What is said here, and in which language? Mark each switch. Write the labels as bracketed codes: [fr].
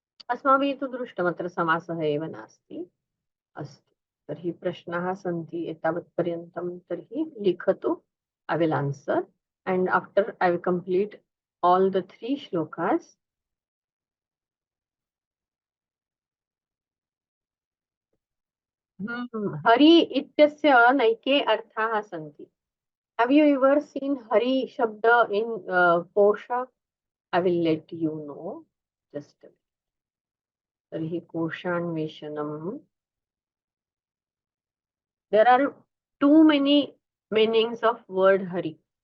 [sa] अस्माभिः तु दृष्टम्, अत्र समासः एव नास्ति। अस्तु, तर्हि प्रश्नाः सन्ति एतावत्पर्यन्तं, तर्हि लिखतु। [en] I will answer, and after I will complete all the 3 shlokas. [sa] Hari इत्यस्य नैके अर्थाः सन्ति। [en] Have you ever seen Hari Shabda in Kosha? I will let you know. Just a minute. [sa] Tarhi Koshanveshanam. [en] There are too many meanings of word Hari.